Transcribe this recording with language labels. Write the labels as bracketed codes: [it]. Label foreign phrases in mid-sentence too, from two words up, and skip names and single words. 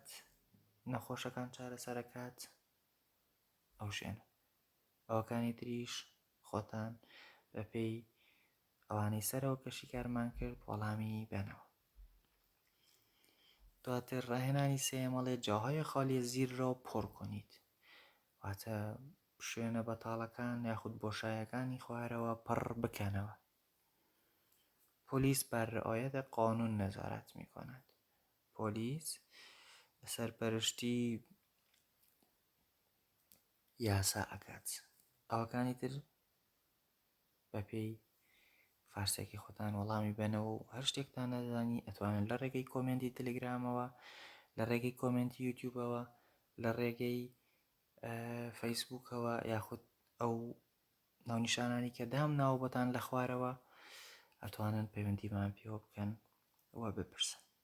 [ckb] نەخۆشەکان چارەسەرەکات؟ ئەو شوێنە. ئەوەکانی تریش خۆتان بە پێی ئەوانەی سەرەوە کە شیکارمان کرد وەڵامی بێنەوە. دواتر ڕاهێنانی سێیەم ئەڵێ [fa] جاهای خالی زیر را پڕ کنید. [ckb] واتە شوێنە بەتاڵەکان یاخود بۆشایەکانی خوارەوە پڕ بکەنەوە. [fa] پۆلیس بر رعایت قانون نظارت می‌کند. [ckb] پۆلیس سەرپەرشتی یاسا ئەکات. ئەوەکانی تر بە پێی فارسێکی خۆتان وەڵامی بێنەوە و هەر شتێکتان نەزانی ئەتوانن لە ڕێگەی کۆمنتی تەلەگرامەوە، لە ڕێگەی کۆمنتی یوتیوبەوە، لە ڕێگەی فەیسبووکەوە یاخود ئەو ناونیشانانی کە دام ناوە بۆتان لە خوارەوە ئەتوانن پەیوەندیمان پێوە بکەن و بپرسن.